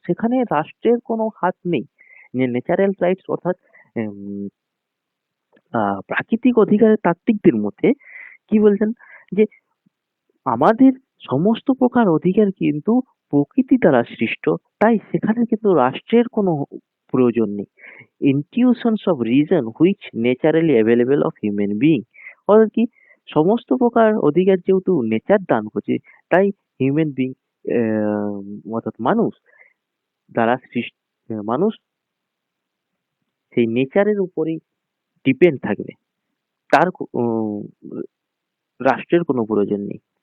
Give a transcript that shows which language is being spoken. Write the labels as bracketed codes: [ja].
[bn] সেখানে রাষ্ট্রের কোনো হাত নেই। ন্যাচারাল রাইটস অর্থাৎ উম প্রাকৃতিক অধিকারের তাত্ত্বিকদের মতে কি বলছেন? যে আমাদের সমস্ত প্রকার অধিকার কিন্তু প্রকৃতি দ্বারা সৃষ্ট। তাই সেখানে কিন্তু রাষ্ট্রের কোনো প্রয়োজন নেই। [en] Intuitions of reason which naturally available of human being, [bn] অর্থাৎ কি? সমস্ত প্রকার অধিকার যেহেতু নেচার দান করছে, তাই হিউম্যান বিং অর্থাৎ মানুষ দ্বারা মানুষ সেই নেচারের উপরেই ডিপেন্ড থাকবে। তার রাষ্ট্রের কোনো প্রয়োজন নেই।